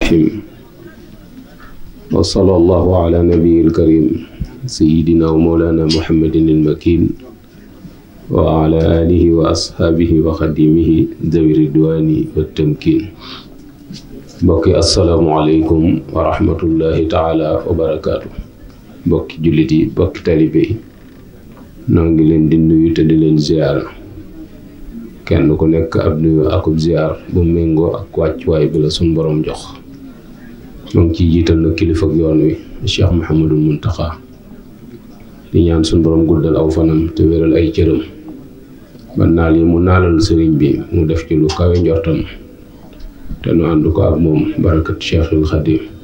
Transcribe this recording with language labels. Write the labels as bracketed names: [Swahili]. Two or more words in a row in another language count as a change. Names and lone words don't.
[Arabic] الرحيم وصلى الله على نبي الكريم سيدنا ومولانا محمد المكين وعلى آله وأصحابه وخديمه ذوي الرضوان والتمكين. بقي السلام عليكم ورحمة الله تعالى وبركاته. [Wolof] bokki jullit bokki taalibe ñu ngi leen di nuyu te di leen ziar kenn ku nekk ab nuyu akub ziar bu méngoo ak wàccuwaay bi la sun borom jox. ñoo ngi ciy jiital na kilifa ak yoon wi Cheikh Mouhamadul Muntaxa di ñaan sun borom guddal aw fanam te wéral ay cëram ba naal yi mu naalal sëriñ bi mu def ci lu kawe njortam te nu ànd ko ak moom barakat Cheikhul Khadim.